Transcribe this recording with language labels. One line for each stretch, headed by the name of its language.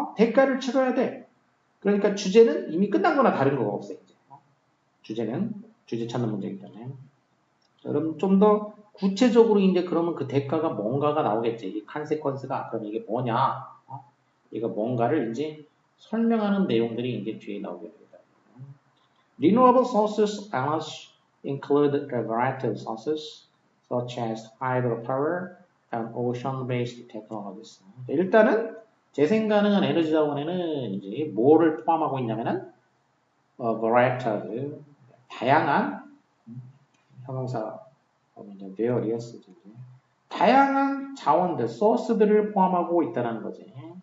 Korean: 대가를 치러야 돼. 그러니까 주제는 이미 끝난 거나 다른 거가 없어. 이제. 주제는 주제 찾는 문제이기 때문에. 자, 그럼 좀 더 구체적으로 이제 그러면 그 대가가 뭔가가 나오겠지. 이 컨세퀀스가 그럼 이게 뭐냐? 이거 뭔가를 이제 설명하는 내용들이 이제 뒤에 나오게 됩니다.
English: Renewable sources include a variety of sources such as hydropower and ocean-based technologies.
Korean: 일단은 재생 가능한 에너지 자원에는 이제 뭐를 포함하고 있냐면은 variety 다양한 형용사 이제 various 다양한 자원들 소스들을 포함하고 있다는 거지.